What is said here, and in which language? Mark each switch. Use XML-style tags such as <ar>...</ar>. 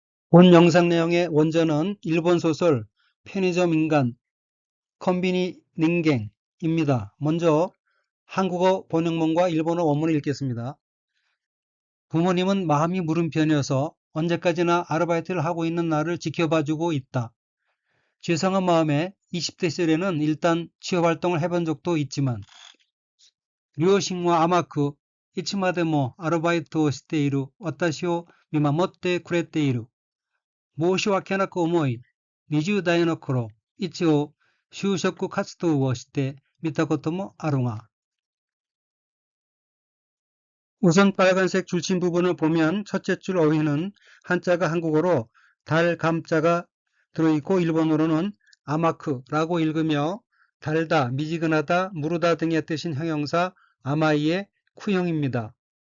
<ko>본 영상 내용의 원전은 일본 소설 편의점 인간 컨비니 닌겐입니다. 먼저 한국어 번역문과 일본어 원문을 읽겠습니다. 부모님은 마음이 무른편이어서 언제까지나 아르바이트를 하고 있는 나를 지켜봐주고 있다. 죄송한 마음에 20대 시절에는 일단 취업활동을 해본 적도 있지만</ko> <ja>両親は甘く、いつまでもアルバイトをしている私を見守ってくれている。申し訳なく思い、20代の頃、一応就職活動をしてみたこともあるが、</ja> <ko>우선 빨간색 줄침 부분을 보면 첫째 줄 어휘는 한자가 한국어로 달, 감자가 들어있고 일본어로는 아마크라고 읽으며 달다, 미지근하다, 무르다 등의 뜻인 형용사 아마이의 쿠형입니다.</ko>